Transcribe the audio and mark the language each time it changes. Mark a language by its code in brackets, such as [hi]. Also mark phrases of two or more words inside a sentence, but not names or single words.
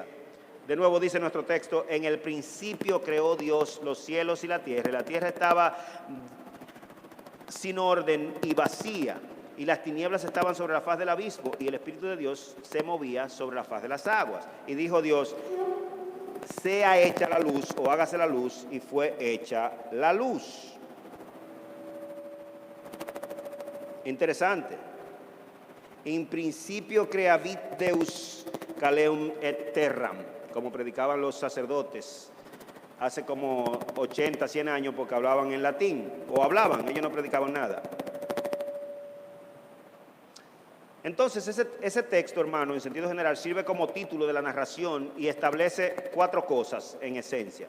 [es] De nuevo dice nuestro texto, en el principio creó Dios los cielos y la tierra estaba sin orden y vacía, y las tinieblas estaban sobre la faz del abismo, y el Espíritu de Dios se movía sobre la faz de las aguas. Y dijo Dios, sea hecha la luz, o hágase la luz, y fue hecha la luz. Interesante. [la] In principio creavit Deus caelum et terram, [es] como predicaban los sacerdotes hace como 80, 100 años, porque hablaban en latín, o hablaban, ellos no predicaban nada. Entonces ese texto, hermano, en sentido general, sirve como título de la narración y establece 4 cosas en esencia.